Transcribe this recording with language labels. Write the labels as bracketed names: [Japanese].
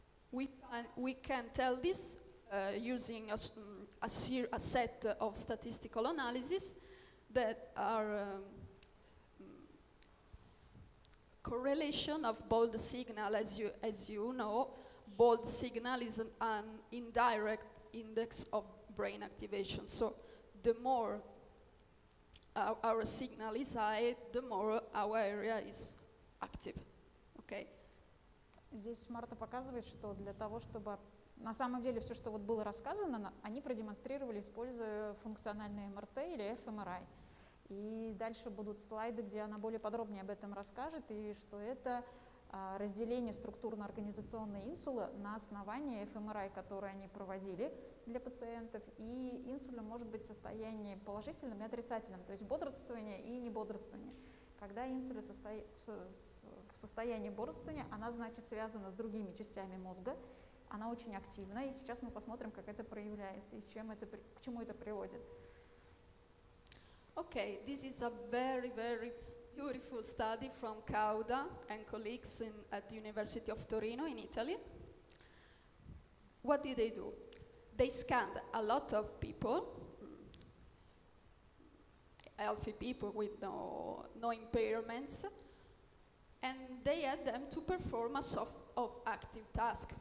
[English] We can tell this using a set of statistical analysis that are correlation of bold signal. As you know, bold signal is an indirect index of brain activation. So the more our signal is high, the more our area is active. Okay? [Russian] Здесь Марта показывает, что для того, чтобы на самом деле все, что вот было рассказано, они продемонстрировали, используя функциональный МРТ или fMRI. И дальше будут слайды, где она более подробнее об этом расскажет, и что это разделение структурно-организационной инсулы на основании fMRI, которые они проводили для пациентов, и инсула может быть в состоянии положительном и отрицательном, то есть бодрствование и небодрствование. Когда инсуля в состоянии бодрствования, она, значит, связана с другими частями мозга, она очень активна, и сейчас мы посмотрим, как это проявляется и к чему это приводит. [English] Okay, this is a very, very beautiful study from Cauda and colleagues at the University of Torino in Italy. What did they do? They scanned a lot of people, healthy people with no impairments, and they had them to perform a sort of active task.